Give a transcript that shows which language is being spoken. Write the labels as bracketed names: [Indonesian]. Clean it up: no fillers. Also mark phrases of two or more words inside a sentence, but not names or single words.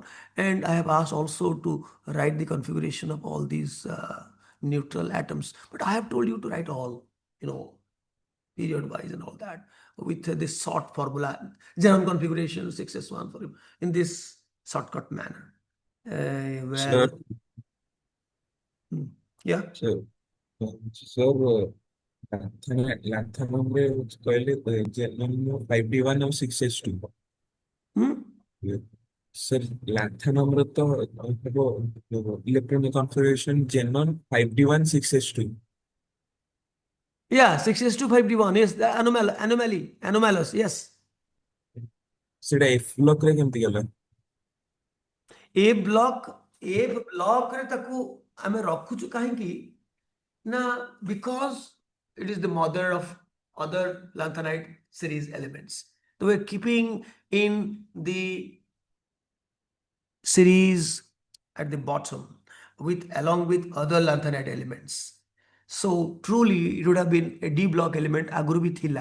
[English] And I have asked also to write the configuration of all these neutral atoms, but I have told you to write all, period wise and all that, with this short formula, Zenon configuration 6s1 for him, in this shortcut manner. Where, Sir, yeah, sir, sir, [Odia] Lanthanum କହିଲେ Genom 5D1 ଆଉ 6s2 sir, Lanthanum ର ତ ହେବ [English] electronic configuration [Odia] Xenon 5D1 6s2 [English] yeah, 6s2 5d1, yes, the anomalous, yes. [Odia] ସେଟା F block ରେ କେମିତି ଗଲା? A block ରେ ତାକୁ ଆମେ ରଖୁଛୁ କାହିଁକି ନା, [English] because it is the mother of other lanthanide series elements. So we're keeping in the series at the bottom along with other lanthanide elements. So truly it would have been a D block element [Odia] ଆଗରୁ ବି ଥିଲା.